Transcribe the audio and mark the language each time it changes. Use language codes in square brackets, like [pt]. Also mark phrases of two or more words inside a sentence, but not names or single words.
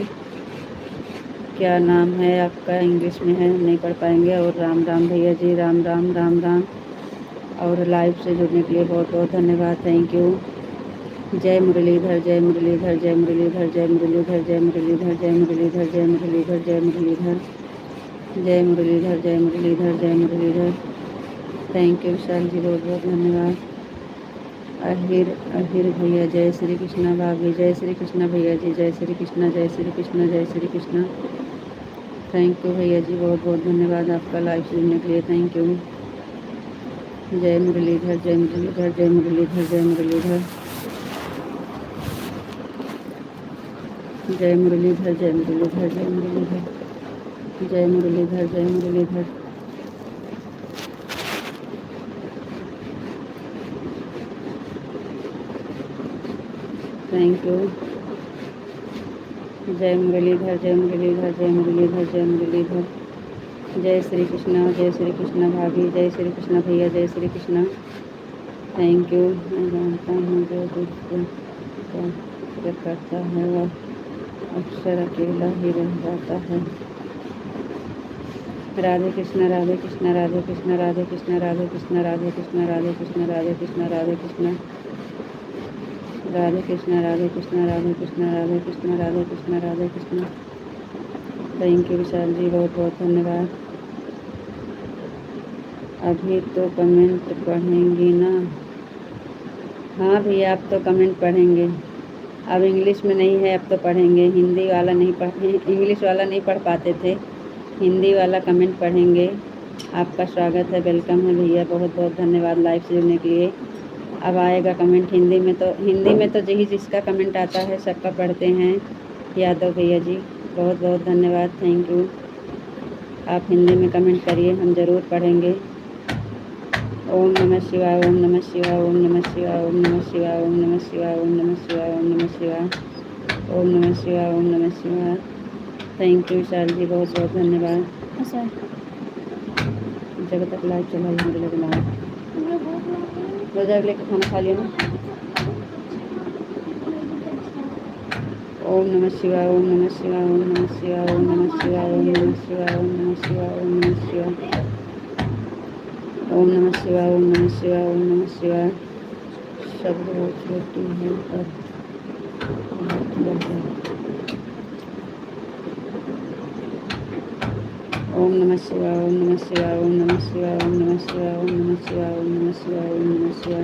[hi] क्या नाम है आपका? इंग्लिश में है, नहीं पढ़ पाएंगे। और राम राम भैया जी, राम राम, राम राम। और लाइव से जुड़ने के लिए बहुत बहुत धन्यवाद, [en] thank you. [hi] जय मुरलीधर, जय मुरलीधर, जय मुरलीधर, जय मुरलीधर, जय मुरलीधर, जय मुरलीधर, जय मुरलीधर, जय मुरलीधर, जय मुरलीधर, जय मुरलीधर, जय मुरलीधर। [en] thank you [hi] विशाल जी, बहुत बहुत धन्यवाद। अहिर अहिर भैया जय श्री कृष्णा भाभी जय श्री कृष्णा भैया जी जय श्री कृष्णा जय श्री कृष्णा जय श्री कृष्णा। [en] thank you [hi] भैया जी, बहुत बहुत धन्यवाद आपका लाइव सुनने के लिए, [en] thank you. [hi] जय मुरलीधर जय मुरलीधर जय मुरलीधर जय मुरलीधर जय मुरलीधर जय मुरलीधर जय मुरलीधर जय मुरलीधर जय मुरलीधर। [en] thank you. [hi] जय मुरलीधर जय मुरलीधर जय मुरलीधर जय मुरलीधर। जय श्री कृष्णा भाभी जय श्री कृष्णा भैया जय श्री कृष्णा। [en] thank you. [hi] मैं जानता हूँ जो दुख क्या करता है वह अक्सर अकेला ही रह जाता है। राधे कृष्णा राधे कृष्णा राधे कृष्णा राधे कृष्णा राधे कृष्णा राधे कृष्णा राधे कृष्णा राधे कृष्णा राधे कृष्णा राधे कृष्णा राधे कृष्णा राधे कृष्णा राधे कृष्णा राधे कृष्णा राधे कृष्णा। [en] thank you [hi] विशाल जी, बहुत बहुत धन्यवाद। अभी तो कमेंट पढ़ेंगी ना? हाँ भैया, आप तो कमेंट पढ़ेंगे। अब इंग्लिश में नहीं है, अब तो पढ़ेंगे। हिंदी वाला नहीं पढ़ इंग्लिश वाला नहीं पढ़ पाते थे, हिंदी वाला कमेंट पढ़ेंगे। आपका स्वागत है, वेलकम है भैया, बहुत बहुत धन्यवाद लाइव से जुड़ने के लिए। अब आएगा कमेंट हिंदी में, तो हिंदी में तो जी जिसका कमेंट आता है सबका पढ़ते हैं। यादव भैया जी बहुत बहुत धन्यवाद, [en] thank you. [hi] आप हिंदी में कमेंट करिए, हम ज़रूर पढ़ेंगे। ओम नमः शिवाय ओम नमः शिवाय ओम नमः शिवाय ओम नमः शिवाय ओम नमः शिवाय ओम नमः शिवाय ओम नमः शिवाय ओम नमः शिवाय ओम नमः शिवाय। [en] thank you [hi] विशाल जी, बहुत बहुत धन्यवाद। जब तक लाइव चला मुझे लग रहा रोजा लेकर खाना खा लिया ना। ओम नमः शिवाय ओम नमः शिवाय ओम नमः शिवाय ओम नमः शिवाय ओम नमः शिवाय ओम नमः शिवाय ओम नमः शिवाय ओम नमः शिवाय ओम नमः शिवाय ओम नमः शिवाय। शब्द वो छोटी है पर ओम नमः शिवाय ओम नमः शिवाय ओम नमः शिवाय ओम नमः शिवाय ओम नमः शिवाय ओम नमः शिवाय ओम नमः शिवाय।